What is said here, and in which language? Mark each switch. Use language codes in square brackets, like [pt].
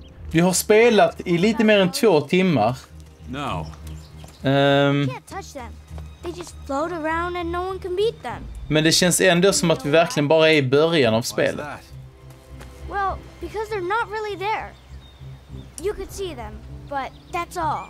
[sv] Vi har spelat i lite mer än 2 timmar. [en] No. Can't touch them. They just float around and no one can beat them. [sv] Men det känns ändå som att vi verkligen bara är i början av spelet. [en] Well, because they're not really there. You could see them, but that's all.